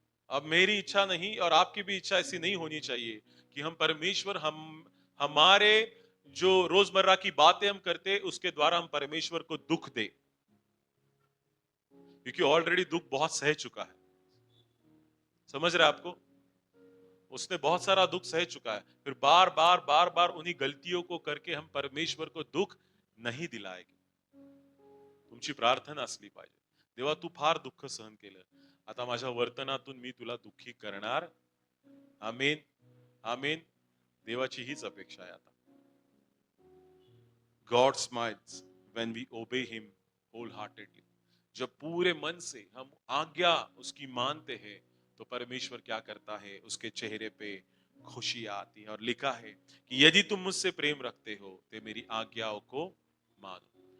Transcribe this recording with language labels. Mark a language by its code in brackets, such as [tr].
[hi] अब मेरी इच्छा नहीं और आपकी भी इच्छा ऐसी नहीं होनी चाहिए कि हम परमेश्वर, हम हमारे जो रोजमर्रा की बातें हम करते उसके द्वारा हम परमेश्वर को दुख दे, क्योंकि ऑलरेडी दुख बहुत सह चुका है। समझ रहे आपको, उसने बहुत सारा दुख सह चुका है। फिर बार बार बार बार उन्हीं गलतियों को करके हम परमेश्वर को दुख नहीं दिलाएंगे। [mr] तुमची प्रार्थना असली पाहिजे, देवा तू फार दुःख सहन केलं, आता माझ्या वर्तनातून मी तुला दुःखी करणार। आमीन, आमीन। देवाची हीच अपेक्षा आहे आता। [en] God smiles when we obey him wholeheartedly. [hi] जब पूरे मन से हम आज्ञा उसकी मानते हैं तो परमेश्वर क्या करता है, उसके चेहरे पे खुशी आती है। और लिखा है कि यदि तुम मुझसे प्रेम रखते हो तो मेरी आज्ञाओं को मानो।